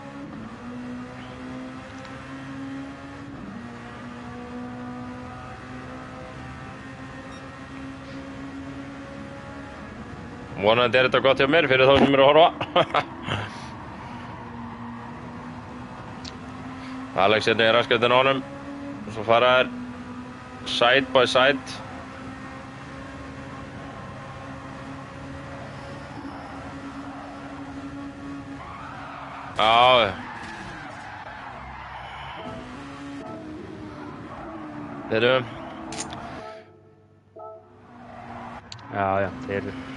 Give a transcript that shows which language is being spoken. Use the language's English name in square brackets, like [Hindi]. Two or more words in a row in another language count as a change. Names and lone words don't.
[Icelandic] Vonandi er þetta gott hjá mér fyrir þá sem eru að horfa. Alex hérna í raskættin á honum. Og svo fara þær [English] side by side. [Icelandic] Já. Þeir eru. Já, þeir eru.